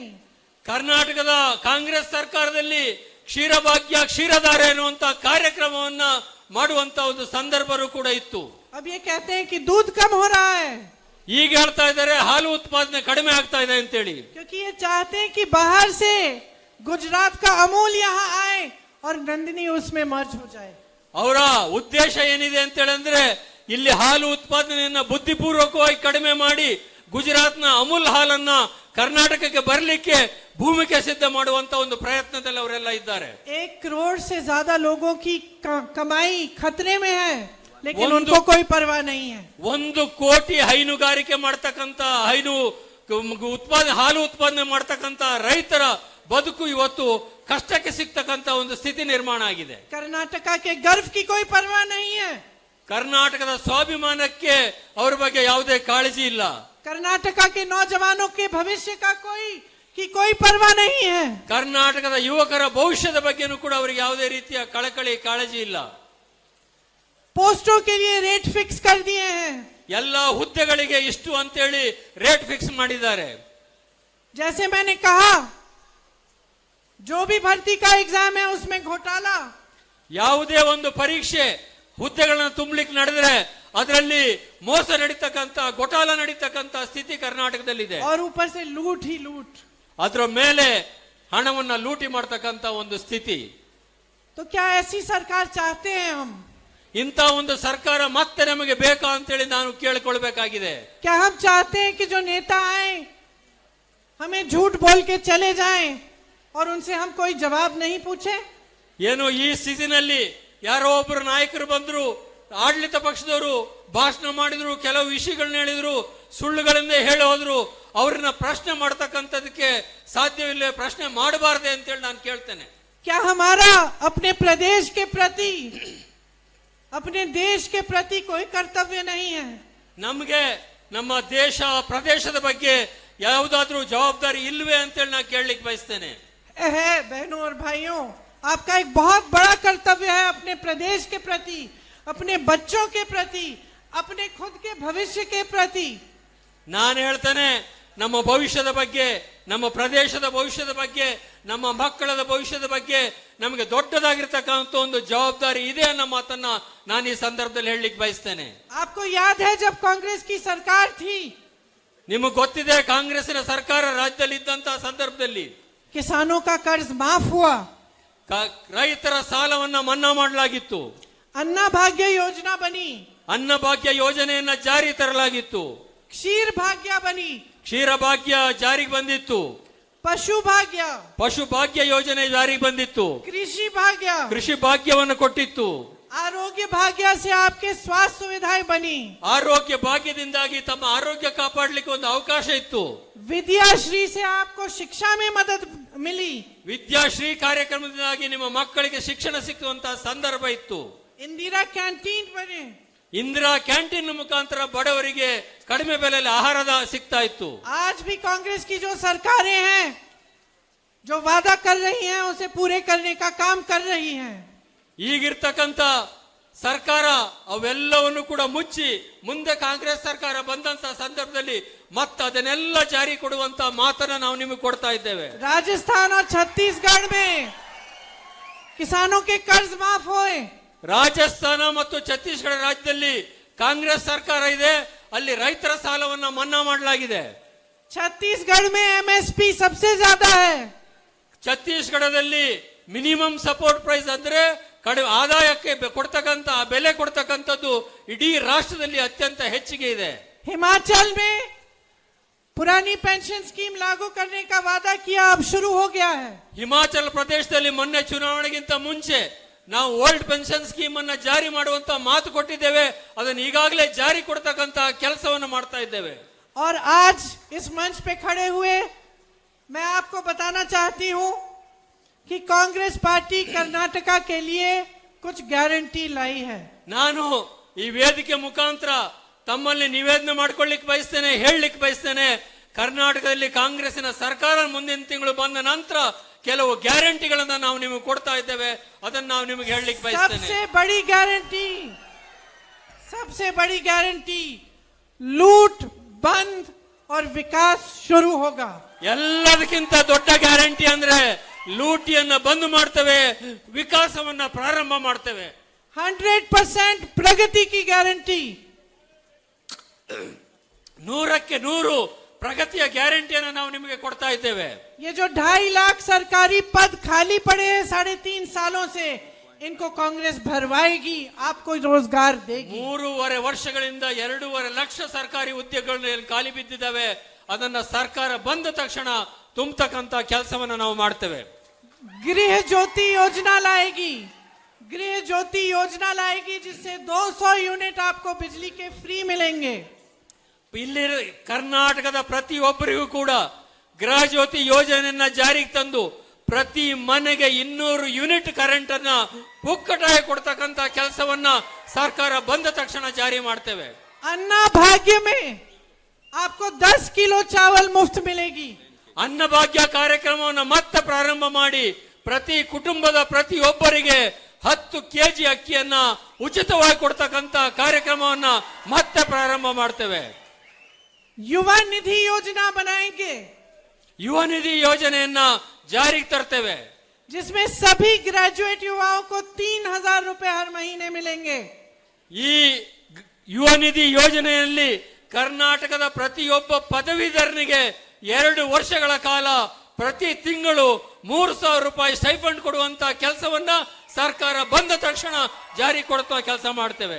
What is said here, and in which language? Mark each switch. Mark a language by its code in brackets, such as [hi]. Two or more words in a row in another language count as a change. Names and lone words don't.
[kn] ಕರ್ನಾಟಕದ ಕಾಂಗ್ರೆಸ್ ಸರ್ಕಾರದಲ್ಲಿ ಕ್ಷೀರಭಾಗ್ಯ, ಕ್ಷೀರಧಾರೆ ಅನ್ನುವಂತ ಕಾರ್ಯಕ್ರಮವನ್ನ ಮಾಡುವಂತ ಒಂದು ಸಂದರ್ಭವೂ ಕೂಡ ಇತ್ತು. [hi] अब ये कहते हैं कि दूध कम हो रहा है. [kn] ಈಗ ಹೇಳ್ತಾ ಇದ್ದಾರೆ ಹಾಲು ಉತ್ಪಾದನೆ ಕಡಿಮೆ ಆಗ್ತಾ ಇದೆ ಅಂತೇಳಿ. [hi] क्योंकि ये चाहते हैं कि बाहर से गुजरात का अमूल यहाँ आए और नंदिनी उसमें मर्ज हो जाए. [kn] ಅವರ ಉದ್ದೇಶ ಏನಿದೆ ಅಂತ ಹೇಳಿದ್ರೆ, ಇಲ್ಲಿ ಹಾಲು ಉತ್ಪಾದನೆಯನ್ನ ಬುದ್ಧಿಪೂರ್ವಕವಾಗಿ ಕಡಿಮೆ ಮಾಡಿ ಗುಜರಾತ್ನ ಅಮೂಲ್ ಹಾಲನ್ನ ಕರ್ನಾಟಕಕ್ಕೆ ಬರಲಿಕ್ಕೆ ಭೂಮಿಕೆ ಸಿದ್ಧ ಮಾಡುವಂತ ಒಂದು ಪ್ರಯತ್ನದಲ್ಲಿ ಅವರೆಲ್ಲ ಇದ್ದಾರೆ. [hi] 1 करोड़ से ज्यादा लोगों की कमाई खतरे में है. लेकिन उनको कोई परवाह नहीं है। [kn] 1 ಕೋಟಿ ಹೈನುಗಾರಿಕೆ ಮಾಡ್ತಕ್ಕಂತ ಹಾಲು ಉತ್ಪಾದನೆ ಮಾಡ್ತಕ್ಕಂತ ರೈತರ ಬದುಕು ಇವತ್ತು ಕಷ್ಟಕ್ಕೆ ಸಿಗ್ತಕ್ಕಂತ ಒಂದು ಸ್ಥಿತಿ ನಿರ್ಮಾಣ ಆಗಿದೆ। [hi] कर्नाटक के गर्व की कोई परवाह नहीं है। [kn] ಕರ್ನಾಟಕದ ಸ್ವಾಭಿಮಾನಕ್ಕೆ ಅವರ ಬಗ್ಗೆ ಯಾವುದೇ ಕಾಳಜಿ ಇಲ್ಲ। [hi] कर्नाटक के नौजवानों के भविष्य का कोई परवाह नहीं है। [kn] ಕರ್ನಾಟಕದ ಯುವಕರ ಭವಿಷ್ಯದ ಬಗ್ಗೆನೂ ಕೂಡ ಅವರಿಗೆ ಯಾವುದೇ ರೀತಿಯ ಕಳಕಳಿ ಕಾಳಜಿ ಇಲ್ಲ। [hi] पोस्टों के लिए [en] rate fix [hi] कर दिए हैं। [kn] ಎಲ್ಲ ಹುದ್ದೆಗಳಿಗೆ ಇಷ್ಟು ಅಂತೇಳಿ [en] rate fix [kn] ಮಾಡಿದ್ದಾರೆ। [hi] जैसे मैंने कहा, जो भी भर्ती का एग्जाम है उसमें घोटाला। [kn] ಯಾವುದೇ ಒಂದು ಪರೀಕ್ಷೆ ಹುದ್ದೆಗಳನ್ನು ತುಂಬಲಿಕ್ಕೆ ನಡೆದರೆ ಅದರಲ್ಲಿ ಮೋಸ ನಡೀತಕ್ಕಂತ ಘೋಟಾಲ ನಡೀತಕ್ಕಂತ ಸ್ಥಿತಿ ಕರ್ನಾಟಕದಲ್ಲಿದೆ। [hi] और ऊपर से लूट ही लूट। [kn] ಅದರ ಮೇಲೆ ಹಣವನ್ನ ಲೂಟಿ ಮಾಡತಕ್ಕಂತ ಒಂದು ಸ್ಥಿತಿ। [hi] तो क्या ऐसी सरकार चाहते हैं हम? [kn] ಇಂಥ ಒಂದು ಸರ್ಕಾರ ಮತ್ತೆ ನಮಗೆ ಬೇಕಾ ಅಂತೇಳಿ ನಾನು ಕೇಳಿಕೊಳ್ಳಬೇಕಾಗಿದೆ। [hi] क्या हम चाहते हैं कि जो नेता आए हमें झूठ बोल के चले जाएं और उनसे हम कोई जवाब नहीं पूछे? [kn] ಏನು ಈ ಸ್ಥಿತಿನಲ್ಲಿ ಯಾರೋ ಒಬ್ಬರು ನಾಯಕರು ಬಂದ್ರು, ಆಡಳಿತ ಪಕ್ಷದವರು ಭಾಷಣ ಮಾಡಿದ್ರು, ಕೆಲವು ವಿಷಯಗಳನ್ನ ಹೇಳಿದ್ರು, ಸುಳ್ಳುಗಳಿಂದ ಹೇಳಿ ಹೋದ್ರು, ಅವ್ರನ್ನ ಪ್ರಶ್ನೆ ಮಾಡ್ತಕ್ಕಂಥದಕ್ಕೆ ಸಾಧ್ಯವಿಲ್ಲ, ಪ್ರಶ್ನೆ ಮಾಡಬಾರದೆ ಅಂತೇಳಿ ನಾನು ಕೇಳ್ತೇನೆ। [hi] क्या हमारा अपने प्रदेश के प्रति, अपने देश के प्रति कोई कर्तव्य नहीं है? [kn] ನಮಗೆ ನಮ್ಮ ದೇಶ ಪ್ರದೇಶದ ಬಗ್ಗೆ ಯಾವುದಾದ್ರೂ ಜವಾಬ್ದಾರಿ ಇಲ್ವೇ ಅಂತೇಳಿ ನಾನು ಕೇಳಲಿಕ್ಕೆ ಬಯಸ್ತೇನೆ। [hi] है बहनों और भाइयों, आपका एक बहुत बड़ा कर्तव्य है अपने प्रदेश के प्रति, अपने बच्चों के प्रति, अपने खुद के भविष्य के प्रति। [kn] ನಾನು ಹೇಳ್ತೇನೆ, ನಮ್ಮ ಭವಿಷ್ಯದ ಬಗ್ಗೆ, ನಮ್ಮ ಪ್ರದೇಶದ ಭವಿಷ್ಯದ ಬಗ್ಗೆ, ನಮ್ಮ ಮಕ್ಕಳ ಭವಿಷ್ಯದ ಬಗ್ಗೆ ನಮಗೆ ದೊಡ್ಡದಾಗಿರ್ತಕ್ಕಂಥ ಒಂದು ಜವಾಬ್ದಾರಿ ಇದೆ ಅನ್ನೋ ಮಾತನ್ನ ನಾನು ಈ ಸಂದರ್ಭದಲ್ಲಿ ಹೇಳಲಿಕ್ಕೆ ಬಯಸ್ತೇನೆ। [hi] आपको याद है जब कांग्रेस की सरकार थी, [kn] ನಿಮಗೆ ಗೊತ್ತಿದೆ ಕಾಂಗ್ರೆಸ್ಸಿನ ಸರ್ಕಾರ ರಾಜ್ಯದಲ್ಲಿ ಇದ್ದಂತಹ ಸಂದರ್ಭದಲ್ಲಿ [hi] किसानों का कर्ज माफ हुआ, [kn] ರೈತರ ಸಾಲವನ್ನ ಮನ್ನಾ ಮಾಡಲಾಗಿತ್ತು, [hi] अन्ना भाग्य योजना बनी, [kn] ಅನ್ನ ಭಾಗ್ಯ ಯೋಜನೆಯನ್ನ ಜಾರಿ ತರಲಾಗಿತ್ತು, [hi] क्षीर भाग्य बनी, [kn] ಕ್ಷೀರ ಭಾಗ್ಯ ಜಾರಿಗೆ ಬಂದಿತ್ತು, [hi] पशु भाग्य, [kn] ಪಶು ಭಾಗ್ಯ ಯೋಜನೆ ಜಾರಿಗೆ ಬಂದಿತ್ತು, [hi] कृषि भाग्य, [kn] ಕೃಷಿ ಭಾಗ್ಯವನ್ನು ಕೊಟ್ಟಿತ್ತು, [hi] आरोग्य भाग्य से आपके स्वास्थ्य सुविधाएं बनी, [kn] ಆರೋಗ್ಯ ಭಾಗ್ಯದಿಂದಾಗಿ ತಮ್ಮ ಆರೋಗ್ಯ ಕಾಪಾಡಲಿಕ್ಕೆ ಒಂದು ಅವಕಾಶ ಇತ್ತು, [hi] विद्याश्री से आपको शिक्षा में मदद मिली, [kn] ವಿದ್ಯಾಶ್ರೀ ಕಾರ್ಯಕ್ರಮದಿಂದಾಗಿ ನಿಮ್ಮ ಮಕ್ಕಳಿಗೆ ಶಿಕ್ಷಣ ಸಿಕ್ಕುವಂತಹ ಸಂದರ್ಭ ಇತ್ತು, [hi] इंदिरा कैंटीन बने, [kn] ಇಂದಿರಾ ಕ್ಯಾಂಟೀನ್ ಮುಖಾಂತರ ಬಡವರಿಗೆ ಕಡಿಮೆ ಬೆಲೆಯಲ್ಲಿ ಆಹಾರದ ಸಿಗ್ತಾ ಇತ್ತು। [hi] आज भी कांग्रेस की जो सरकारें हैं जो वादा कर रही हैं उसे पूरे करने का काम कर रही हैं। [kn] ಈಗಿರ್ತಕ್ಕಂಥ ಸರ್ಕಾರ ಅವೆಲ್ಲವನ್ನು ಕೂಡ ಮುಚ್ಚಿ ಮುಂದೆ ಕಾಂಗ್ರೆಸ್ ಸರ್ಕಾರ ಬಂದಂತ ಸಂದರ್ಭದಲ್ಲಿ ಮತ್ತೆ ಅದನ್ನೆಲ್ಲ ಜಾರಿ ಕೊಡುವಂತ ಮಾತನ್ನ ನಾವು ನಿಮಗೆ ಕೊಡ್ತಾ ಇದ್ದೇವೆ। [hi] राजस्थान और छत्तीसगढ़ में किसानों के कर्ज माफ हुए, [kn] ರಾಜಸ್ಥಾನ ಮತ್ತು ಛತ್ತೀಸ್ಗಢ ರಾಜ್ಯದಲ್ಲಿ ಕಾಂಗ್ರೆಸ್ ಸರ್ಕಾರ ಇದೆ, ಅಲ್ಲಿ ರೈತರ ಸಾಲವನ್ನ ಮನ್ನಾ ಮಾಡಲಾಗಿದೆ। [hi] छत्तीसगढ़ में एमएसपी सबसे ज्यादा है, [kn] ಛತ್ತೀಸ್ಗಢದಲ್ಲಿ [en] minimum support price [kn] ಅಂದ್ರೆ ಕಡಿಮೆ ಆದಾಯಕ್ಕೆ ಕೊಡ್ತಕ್ಕಂತ ಬೆಲೆ ಕೊಡ್ತಕ್ಕಂಥದ್ದು ಇಡೀ ರಾಷ್ಟ್ರದಲ್ಲಿ ಅತ್ಯಂತ ಹೆಚ್ಚಿಗೆ ಇದೆ। [hi] हिमाचल में पुरानी [en] pension scheme [hi] लागू करने का वादा किया, अब शुरू हो गया है। [kn] ಹಿಮಾಚಲ ಪ್ರದೇಶದಲ್ಲಿ ಮೊನ್ನೆ ಚುನಾವಣೆಗಿಂತ ಮುಂಚೆ ನಾವು [en] old pension scheme [kn] ಅನ್ನ ಜಾರಿ ಮಾಡುವಂತ ಮಾತು ಕೊಟ್ಟಿದ್ದೇವೆ, ಅದನ್ನು ಈಗಾಗಲೇ ಜಾರಿ ಕೊಡ್ತಕ್ಕಂತ ಕೆಲಸವನ್ನು ಮಾಡ್ತಾ ಇದ್ದೇವೆ। [hi] और आज इस मंच पे खड़े हुए मैं आपको बताना चाहती हूं कि कांग्रेस पार्टी कर्नाटका के लिए कुछ गारंटी लाई है। [kn] ನಾನು ಈ ವೇದಿಕೆ ಮುಖಾಂತರ ತಮ್ಮಲ್ಲಿ ನಿವೇದನೆ ಮಾಡ್ಕೊಳ್ಳಿಕ್ಕೆ ಬಯಸ್ತೇನೆ, ಹೇಳಲಿಕ್ಕೆ ಬಯಸ್ತೇನೆ, ಕರ್ನಾಟಕದಲ್ಲಿ ಕಾಂಗ್ರೆಸ್ಸಿನ ಸರ್ಕಾರ ಮುಂದಿನ ತಿಂಗಳು ಬಂದ ನಂತರ ಕೆಲವು ಗ್ಯಾರಂಟಿಗಳನ್ನ ನಾವು ನಿಮಗೆ ಕೊಡ್ತಾ ಇದ್ದೇವೆ, ಅದನ್ನ ನಾವು ನಿಮಗೆ ಹೇಳಲಿಕ್ಕೆ ಬಯಸ್ತೇನೆ। [hi] सबसे बड़ी गारंटी लूट बंद और विकास शुरू होगा। [kn] ಎಲ್ಲದಕ್ಕಿಂತ ದೊಡ್ಡ ಗ್ಯಾರಂಟಿ ಅಂದ್ರೆ ಲೂಟಿಯನ್ನ ಬಂದ್ ಮಾಡ್ತೇವೆ, ವಿಕಾಸವನ್ನ ಪ್ರಾರಂಭ ಮಾಡ್ತೇವೆ। [hi] 100% प्रगति की गारंटी, [kn] 100ಕ್ಕೆ 100 ಪ್ರಗತಿಯ ಗ್ಯಾರಂಟಿಯನ್ನು ನಾವು ನಿಮಗೆ ಕೊಡ್ತಾ ಇದ್ದೇವೆ। [hi] ये जो 2.5 लाख सरकारी पद खाली पड़े हैं 3.5 सालों से, इनको कांग्रेस भरवाएगी, आपको रोजगार देगी। [kn] 3.5 ವರ್ಷಗಳಿಂದ 2.5 ಲಕ್ಷ ಸರ್ಕಾರಿ ಹುದ್ದೆಗಳು ಖಾಲಿ ಬಿದ್ದಿದ್ದಾವೆ, ಅದನ್ನ ಸರ್ಕಾರ ಬಂದ ತಕ್ಷಣ ತುಂಬತಕ್ಕಂತ ಕೆಲಸವನ್ನ ನಾವು ಮಾಡ್ತೇವೆ। [hi] गृह ज्योति योजना लाएगी, गृह ज्योति योजना लाएगी जिससे 200 यूनिट आपको बिजली के फ्री मिलेंगे। [kn] ಇಲ್ಲಿ ಕರ್ನಾಟಕದ ಪ್ರತಿಯೊಬ್ಬರಿಗೂ ಕೂಡ ಗೃಹ ಜ್ಯೋತಿ ಯೋಜನೆಯನ್ನ ಜಾರಿಗೆ ತಂದು ಪ್ರತಿ ಮನೆಗೆ 200 [en] unit current [kn] ಅನ್ನ ಪುಕ್ಕಟಾಗಿ ಕೊಡ್ತಕ್ಕಂತ ಕೆಲಸವನ್ನ ಸರ್ಕಾರ ಬಂದ ತಕ್ಷಣ ಜಾರಿ ಮಾಡ್ತೇವೆ। [hi] अन्ना भाग्य में आपको 10 किलो चावल मुफ्त मिलेगी। [kn] ಅನ್ನಭಾಗ್ಯ ಕಾರ್ಯಕ್ರಮವನ್ನು ಮತ್ತೆ ಪ್ರಾರಂಭ ಮಾಡಿ ಪ್ರತಿ ಕುಟುಂಬದ ಪ್ರತಿಯೊಬ್ಬರಿಗೆ 10 ಕೆಜಿ ಅಕ್ಕಿಯನ್ನ ಉಚಿತವಾಗಿ ಕೊಡ್ತಕ್ಕಂತ ಕಾರ್ಯಕ್ರಮವನ್ನ ಮತ್ತೆ ಪ್ರಾರಂಭ ಮಾಡ್ತೇವೆ। [hi] युवा निधि योजना बनाएंगे [kn] ಯುವ ನಿಧಿ ಯೋಜನೆಯನ್ನ ಜಾರಿಗೆ ತರ್ತೇವೆ [hi] जिसमें सभी ग्रेजुएट युवाओं को 3000 रुपए हर महीने मिलेंगे। [kn] ಈ ಯುವ ನಿಧಿ ಯೋಜನೆಯಲ್ಲಿ ಕರ್ನಾಟಕದ ಪ್ರತಿಯೊಬ್ಬ ಪದವೀಧರನಿಗೆ 2 ವರ್ಷಗಳ ಕಾಲ ಪ್ರತಿ ತಿಂಗಳು 3000 ರೂಪಾಯಿ ಸ್ಟೈಫಂಡ್ ಕೊಡುವಂತ ಕೆಲಸವನ್ನ ಸರ್ಕಾರ ಬಂದ ತಕ್ಷಣ ಜಾರಿ ಕೊಡುವ ಕೆಲಸ ಮಾಡ್ತೇವೆ।